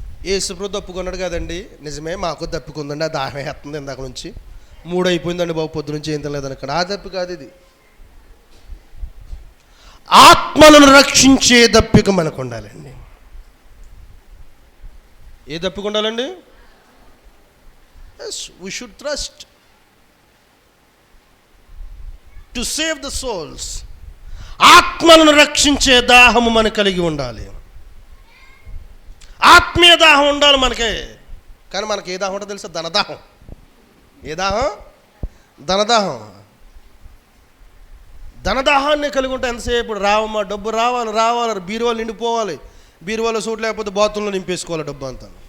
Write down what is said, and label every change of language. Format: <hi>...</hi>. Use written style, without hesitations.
<te>యేసుప్రభు దప్పుకున్నాడు కదండి, నిజమే మాకు దప్పికొందండి, ఆ దాహం వేస్తుంది ఇందాక నుంచి, 3 అయిపోయిందండి బాబు పొద్దు నుంచి ఏం తినలేదని. ఆ దప్పి కాదు ఇది, ఆత్మలను రక్షించే దప్పిక మనకు ఉండాలండి. ఏ దప్పిక ఉండాలండి?</te> <en>Yes, we should trust to save the souls.</en> <te>ఆత్మలను రక్షించే దాహము మనకు కలిగి ఉండాలి, ఆత్మీయ దాహం ఉండాలి మనకే. కానీ మనకి ఏ దాహం ఉంటుందో తెలుసా? ధనదాహం. ఏ దాహం? ధనదాహం. ధనదాహాన్ని కలిగి ఉంటే ఎంతసేపు రావమ్మా, డబ్బు రావాలి రావాలి, బీరువాలు నిండిపోవాలి, బీరువాలో సూట్ లేకపోతే బాత్రూంలో నింపేసుకోవాలి డబ్బు అంతా.</te>